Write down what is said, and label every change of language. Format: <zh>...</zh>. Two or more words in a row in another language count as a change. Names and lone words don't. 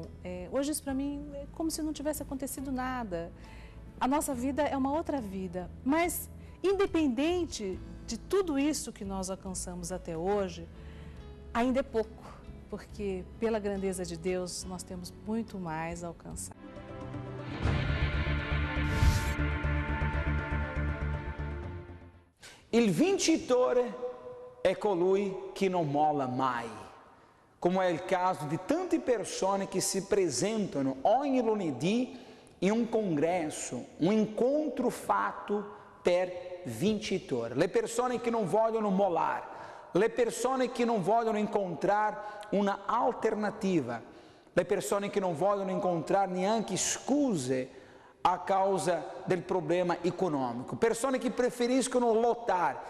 <pt>Hoje isso para mim é como se não tivesse acontecido nada. A nossa vida é uma outra vida, mas independente de tudo isso que nós alcançamos até hoje, ainda é pouco, porque pela grandeza de Deus nós temos muito mais a alcançar.</pt> <it>Il vincitore è colui che non molla mai, come è il caso di tante persone che si presentano ogni lunedì in un congresso, un incontro fatto per vincitori, le persone che non vogliono mollare, le persone che non vogliono incontrare una alternativa, le persone che non vogliono incontrare neanche scuse a causa del problema econômico, persone che preferiscono lottare.</it>